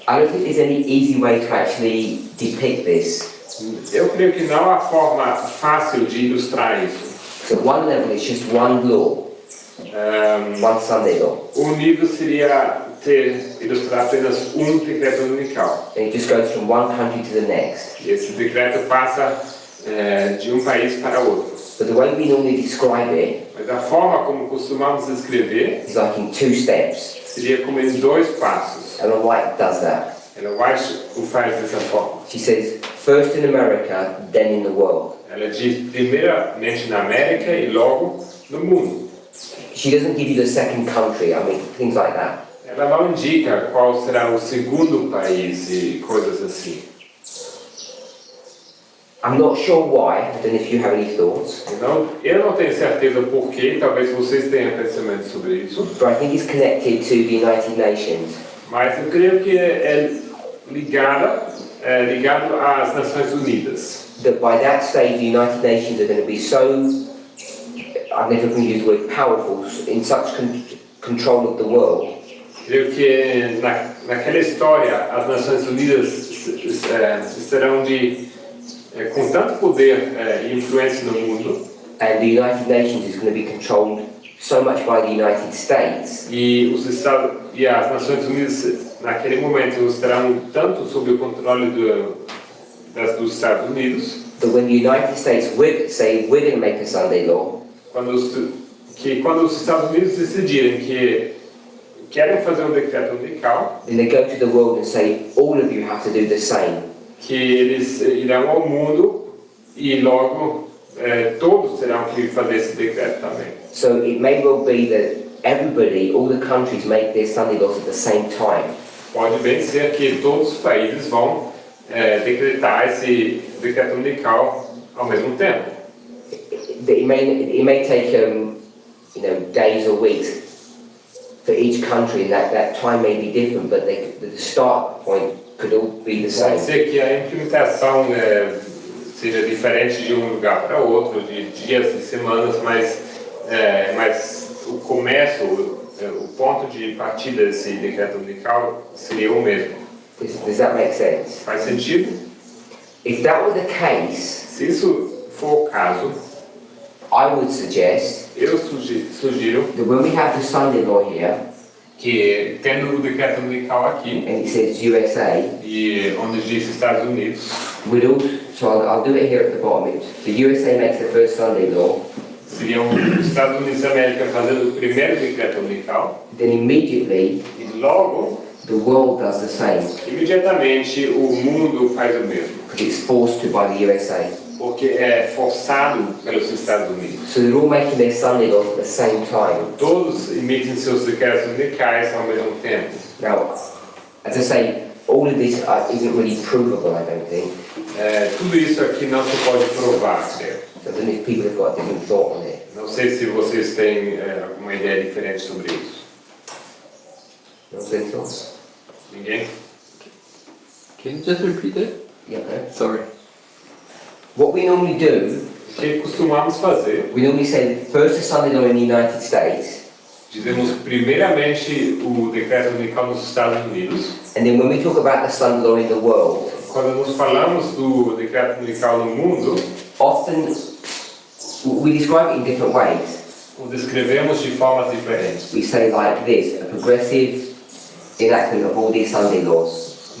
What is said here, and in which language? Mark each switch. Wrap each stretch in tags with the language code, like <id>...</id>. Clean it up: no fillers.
<en>I don't think there's any easy way to actually depict this.</en> <pt>Eu creio que não há forma fácil de ilustrar isso.</pt> <en>So at one level, it's just one law, one Sunday law.</en> <pt>O nível seria ilustrar apenas um decreto dominical.</pt> <en>And it just goes from one country to the next.</en> <pt>E esse decreto passa de um país para outro.</pt> <en>But the way we normally describe it</en> <pt>Mas a forma como costumamos escrever</pt> <en>is like in two steps.</en> <pt>seria como em 2 passos.</pt> <en>Ellen White does that.</en> <pt>Ela o faz dessa forma.</pt> <en>She says, first in America, then in the world.</en> <pt>Ela diz primeiramente na América e logo no mundo.</pt> <en>She doesn't give you the second country, I mean, things like that.</en> <pt>Ela não indica qual será o segundo país e coisas assim.</pt> <en>I'm not sure why, I don't know if you have any thoughts,</en> <pt>Então, eu não tenho certeza por quê, talvez vocês tenham pensamento sobre isso,</pt> <en>but I think it's connected to the United Nations.</en> <pt>mas eu creio que é ligado às Nações Unidas.</pt> <en>That by that stage, the United Nations are going to be so, I've never been used the word powerful, in such control of the world,</en> <pt>Creio que naquela história as Nações Unidas estarão com tanto poder e influência no mundo,</pt> <en>and the United Nations is going to be controlled so much by the United States,</en> <pt>e as Nações Unidas naquele momento estarão tanto sob o controle dos Estados Unidos,</pt> <en>that when the United States say we're going to make a Sunday law,</en> <pt>quando os Estados Unidos decidirem que querem fazer decreto dominical,</pt> <en>then they go to the world and say all of you have to do the same.</en> <pt>que eles irão ao mundo e logo todos terão que fazer esse decreto também.</pt> <en>So it may well be that everybody, all the countries make their Sunday laws at the same time.</en> <pt>Pode bem ser que todos os países vão decretar esse decreto dominical ao mesmo tempo.</pt> <en>It may take days or weeks for each country, and that time may be different, but the start point could all be the</en> <pt>Pode</pt> <en>same.</en> <pt>ser que a implementação seja diferente de um lugar para outro, de dias e semanas, mas o começo, o ponto de partida desse decreto dominical seria o mesmo.</pt> <en>Does that make sense?</en> <pt>Faz sentido?</pt> <en>If that were the case,</en> <pt>Se isso for o caso,</pt> <en>I would suggest</en> <pt>eu sugiro</pt> <en>that when we have the Sunday law here,</en> <pt>que, tendo o decreto dominical aqui,</pt> <en>and it says USA,</en> <pt>e onde diz Estados Unidos,</pt> <en>we'd all, so I'll do it here at the bottom. The USA makes the first Sunday law,</en> <pt>seriam os Estados Unidos da América fazendo o primeiro decreto dominical,</pt> <en>then immediately</en> <pt>e logo,</pt> <en>the world does the same,</en> <pt>imediatamente, o mundo faz o mesmo,</pt> <en>because it's forced to by the USA.</en> <pt>porque é forçado pelos Estados Unidos.</pt> <en>So they're all making their Sunday laws at the same time.</en> <pt>Todos emitem seus decretos dominicais ao mesmo tempo.</pt> <en>Now, as I say, all of this isn't really provable, I don't think.</en> <pt>Tudo isso aqui não se pode provar, creio.</pt> <en>So I don't know if people have got a different thought on it.</en> <pt>Não sei se vocês têm alguma ideia diferente sobre isso.</pt> <en>No sense thoughts?</en> <pt>Ninguém?</pt> <en>Can you just repeat it? Yeah, okay. Sorry. What we normally do,</en> <pt>O que costumamos fazer,</pt> <en>we normally say the first Sunday law in the United States,</en> <pt>dizemos primeiramente o decreto dominical nos Estados Unidos,</pt> <en>and then when we talk about the Sunday law in the world,</en> <pt>quando nós falamos do decreto dominical no mundo,</pt> <en>often we describe it in different ways.</en> <pt>o descrevemos de formas diferentes.</pt> <en>We say like this, a progressive enactment of all these Sunday laws.</en>